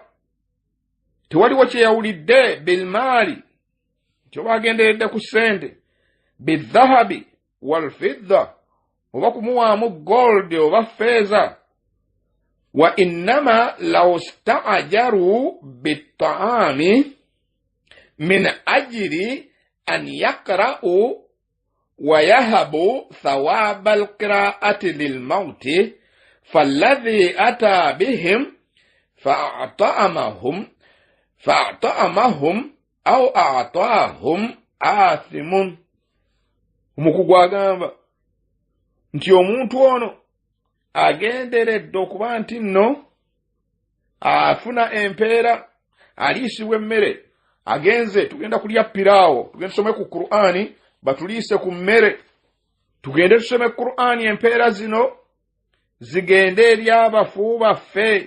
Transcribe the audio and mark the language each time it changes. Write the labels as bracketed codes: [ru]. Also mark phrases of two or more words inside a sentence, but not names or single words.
[lg] Tewaliwo kyeyawulidde bilmaali, kyoba agenderedde ku ssente, [ar] بالذهب والفضة, [lg] oba kumuwaamu gold oba feeza. [ar] وإنما لو استأجر بالطعام من أجر أن يقرأ ويهب ثواب القراءة للميت فالذي أتى بهم فأطعمهم أو أعطاهم آثم. [lg] Omukugu agamba nti omuntu ono agenderedde okuba nti nno afuna empeera, aliisibwa emmere, agenze tugenda kulya piraawo, tugende tusome ku Qur'ani batuliise ku mmere, tugende tusome Qur'ani, empeera zino zigende eri abafu baffe.